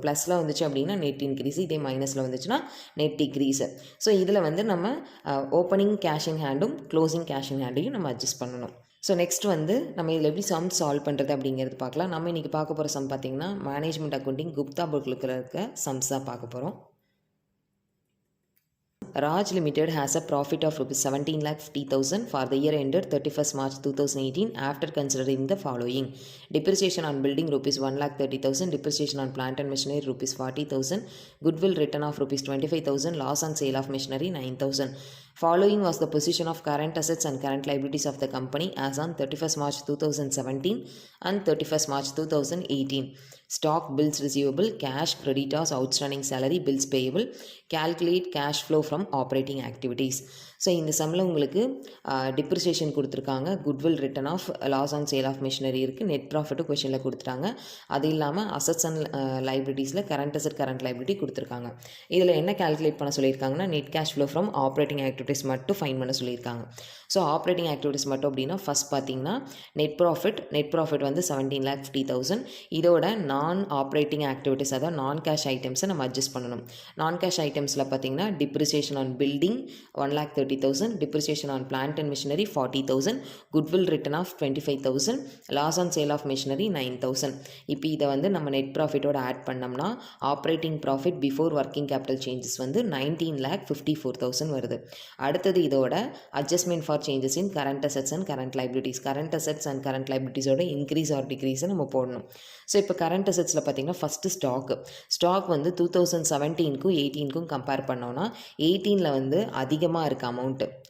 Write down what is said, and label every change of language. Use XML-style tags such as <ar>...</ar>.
<ta>ப்ளஸில் வந்துச்சு அப்படின்னா நெட் இன்க்ரீஸ், இதே மைனஸில் வந்துச்சுன்னா நெட் டிக்ரீஸு. ஸோ இதில் வந்து நம்ம opening cash in ஹேண்டும் closing cash in ஹேண்டையும் நம்ம அட்ஜஸ்ட் பண்ணணும். ஸோ நெக்ஸ்ட் வந்து நம்ம இதில் எப்படி சம் சால்வ் பண்ணுறது அப்படிங்கிறது பார்க்கலாம். நம்ம இன்றைக்கி பார்க்க போகிற சம் பார்த்திங்கன்னா மேனேஜ்மெண்ட் அக்கௌண்டிங் குப்தா புக்கில் இருக்க சம்ஸ் தான் பார்க்க போகிறோம்.</ta> <en>Raj Limited has a profit of Rs 17,50,000 for the year ended 31st March 2018 after considering the following: depreciation on building Rs 1,30,000, depreciation on plant and machinery Rs 40,000, goodwill written off Rs 25,000, loss on sale of machinery 9,000. Following was the position of current assets and current liabilities of the company as on 31st March 2017 and 31st March 2018. Stock, bills receivable, cash, creditors, outstanding salary, bills payable. Calculate cash flow from operating activities.</en> <ta>So இந்த சம்மில் உங்களுக்கு depreciation கொடுத்துருக்காங்க, goodwill return of, loss on sale of machinery இருக்குது, net ப்ராஃபிட்டும் கொஷனில் கொடுத்துட்டாங்க. அது இல்லாமல் assets and லைபிலிட்டிஸில் current asset current liability கொடுத்துருக்காங்க. இதில் என்ன கால்குலேட் பண்ண சொல்லியிருக்காங்கன்னா net cash flow from operating activities மட்டும் ஃபைன் பண்ண சொல்லியிருக்காங்க. ஸோ ஆப்ரேட்டிங் ஆக்டிவிட்டீஸ் மட்டும் அப்படின்னா ஃபஸ்ட் பார்த்தீங்கன்னா நெட் ப்ராஃபிட் வந்து 17,50,000. இதோட நான் ஆப்ரேட்டிங் ஆக்டிவிட்டீஸ் அதாவது நான் கேஷ் ஐட்டம்ஸை நம்ம அட்ஜஸ்ட் பண்ணணும்.</ta> <en>நான் கேஷ் ஐட்டம்ஸில் பார்த்தீங்கன்னா depreciation on building 1,30,000, depreciation on plant and machinery 40,000, goodwill written off 25,000, loss on sale of machinery 9,000.</en> <ta>இப்போ இதை வந்து நம்ம நெட் ப்ராஃபிட்டோட ஆட் பண்ணோம்னா operating profit before working capital changes வந்து 19,54,000 வருது. அடுத்தது இதோட adjustment for changes in current assets and current liabilities, current assets and current லைபிலிட்டிஸோட increase R டிக்ரீஸை நம்ம போடணும். ஸோ இப்போ கரண்ட் அசட்ஸில் பார்த்தீங்கன்னா ஃபஸ்ட்டு ஸ்டாக் வந்து 2017க்கும் 18க்கும் கம்பேர் பண்ணோன்னா 18ல் வந்து அதிகமாக இருக்குது அமௌண்ட்டு.</ta>